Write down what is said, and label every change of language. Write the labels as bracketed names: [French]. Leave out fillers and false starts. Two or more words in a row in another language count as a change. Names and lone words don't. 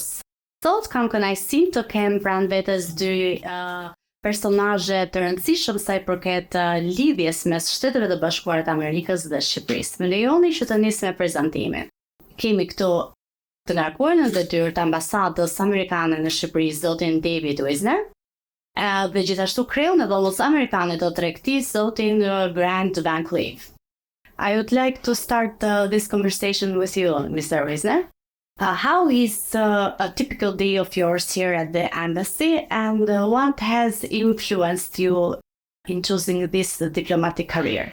[Albanian] Sot kam kënaqësinë të kem pranë vetes dy personazhe të rëndësishëm sa i përket lidhjes mes Shteteve të Bashkuara të Amerikës dhe Shqipërisë. Më lejoni që të nis me prezantimin. Kemi këtu të ngarkuar në detyrë të Ambasadës Amerikane në Shqipëri, zotin David Wisner, dhe gjithashtu kreun e Dhomës Amerikane të tregtisë, zotin Grant Van Cleef. [English] I would like to start this conversation with you, Mr. Wisner. How is a typical day of yours here at the embassy, and what has influenced you in choosing this diplomatic career?